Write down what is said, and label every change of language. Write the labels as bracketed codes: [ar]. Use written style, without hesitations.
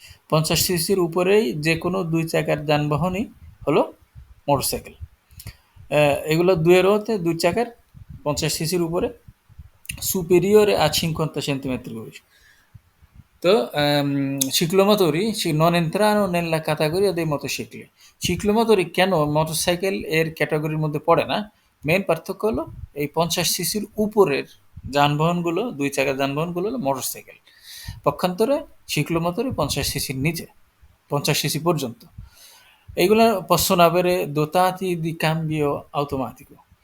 [bn] ৫০ সিসির উপরেই যে কোনো ২ চাকার যানবাহনই হলো মোটরসাইকেল। এগুলো ২ রোতে ২ চাকার ৫০ সিসির উপরে, [it] superiore a 50 centimetri cubici। তো ciclomotori non entrano nella categoria dei motocicli। [bn] ciclomotori কেন মোটরসাইকেল এর ক্যাটাগরির মধ্যে পড়ে না? মেইন পার্থক্য হলো এই ৫০ সিসির উপরের যানবাহনগুলো, ২ চাকার যানবাহনগুলো হলো মোটরসাইকেল। পক্ষান্তরে ciclomotori ৫০ সিসির নিচে, ৫০ সিসি পর্যন্ত। এইগুলা [it] possono avere dotati di cambio automatico।